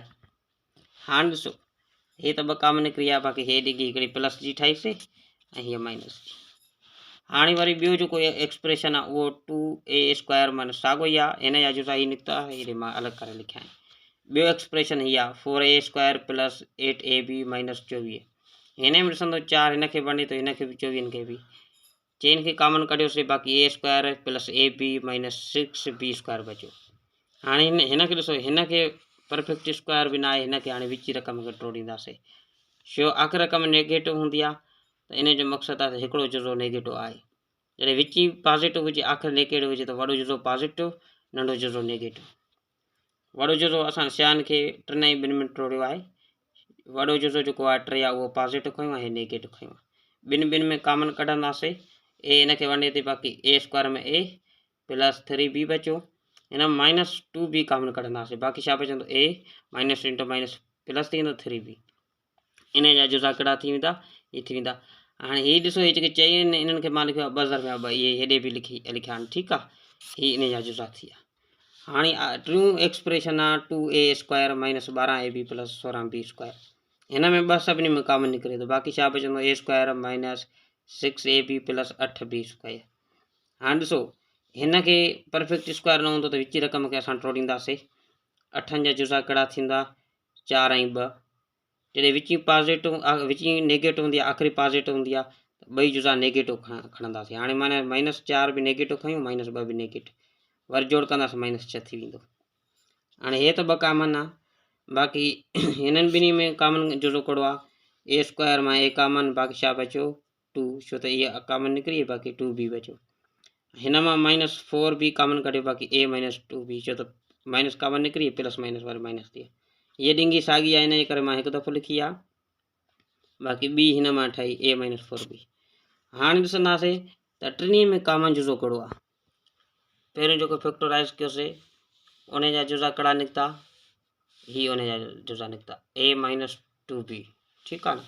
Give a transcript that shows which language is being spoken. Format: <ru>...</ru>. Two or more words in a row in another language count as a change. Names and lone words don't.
<sd>हाणे ॾिसो हे त 2 कॉमन निकिरी आहे, बाक़ी हे ॾिंगी हिकिड़ी प्लस जी ठाहीसीं ऐं हीअ माइनस जी। हाणे वरी ॿियो जेको एक्सप्रेशन आहे उहो 2a² माना साॻियो ई आहे, हिन जा जुज़ा ही निकिता, हेॾे मां अलॻि करे लिखिया आहिनि। ॿियो एक्सप्रेशन हीअ आहे 4a² प्लस 8ab माइनस 24। हिन में ॾिसंदो 4 हिन खे वंडे थो, हिन खे बि 24 खे बि, चेन खे कॉमन कढियोसीं, बाक़ी a² प्लस ab माइनस 6b² बचियो। हाणे हिन खे ॾिसो, हिन खे</sd> <en>perfect square</en> <sd>बि न आहे, हिन खे हाणे विची रक़म खे टोड़ींदासीं, छो आख़िरी रक़म नेगेटिव हूंदी आहे, त इन जो मक़सदु आहे त हिकिड़ो जुज़ो नेगेटिव आहे। जॾहिं विची पॉजिटिव हुजे, आख़िर नेगेटिव हुजे, त वॾो जुज़ो पॉजिटिव, नंढो जुज़ो नेगेटिव। वॾो जुज़ो असां 6 खे 3 ऐं 2 में टोड़ियो आहे, वॾो जुज़ो जेको आहे 3 आहे उहो पॉजिटिव खयूं ऐं नेगेटिव खयूं। ॿिनि में कॉमन कढंदासीं, a हिन खे वंडे थी, बाक़ी a² में a प्लस 3b बचियो। हिन में -2b कॉमन कढंदासीं, बाक़ी छा बचंदो a</sd> <en>minus into minus</en> <sd>प्लस थी वेंदो 3b। इन जा जुज़ा कहिड़ा थी वेंदा, ये थी वेंदा। हाणे हीअ ॾिसो, हे जेके चई आहिनि इन्हनि खे मां लिखियो आहे 2 ज़रबा 2, इहे हेॾे बि लिखिया आहिनि, ठीकु आहे। हीअ इन जा जुज़ा थी विया। हाणे टियों एक्सप्रेशन आहे 2a² माइनस 12ab प्लस 16b²। हिन में 2 सभिनी में कॉमन निकिरे थो, बाक़ी छा बचंदो a² माइनस 6ab प्लस 8b²। हाणे ॾिसो हिन खे</sd> <en>perfect square</en> <sd>न हूंदो त विची रक़म खे असां टोड़ींदासीं। 8 जा जुज़ा कहिड़ा थींदा 4 ऐं 2। जॾहिं विची पॉजिटिव विची नेगेटिव हूंदी आहे, आख़िरी पॉजिटिव हूंदी आहे, त ॿई जुज़ा नेगेटिव खणंदासीं। हाणे माना -4 बि नेगेटिव खयूं, -2 बि नेगेटिव, वरी जोड़ कंदासीं -6 थी वेंदो। हाणे हे त 2 कॉमन आहे, बाक़ी हिननि ॿिन्ही में कॉमन जुज़ो कहिड़ो आहे, a² मां a कॉमन, बाक़ी छा बचियो 2, छो त इहा कॉमन निकिरी, बाक़ी 2b बचियो। हिन मां -4b कॉमन कढियो, बाक़ी a - 2b, छो त माइनस कॉमन निकिरी,</sd> <en>plus minus</en> <sd>वारी माइनस थी। ये ॾिंगी साॻी आहे, इन जे करे मां हिकु दफ़ो लिखी आहे, बाक़ी ॿी हिन मां ठाही a - 4b। हाणे ॾिसंदासीं त टिनी में कॉमन जुज़ो कहिड़ो आहे। पहिरियों जेको फैक्टराइज़ कयोसीं उन जा जुज़ा कहिड़ा निकिता, ही उन जा जुज़ा निकिता a - 2b, ठीकु आहे न।</sd>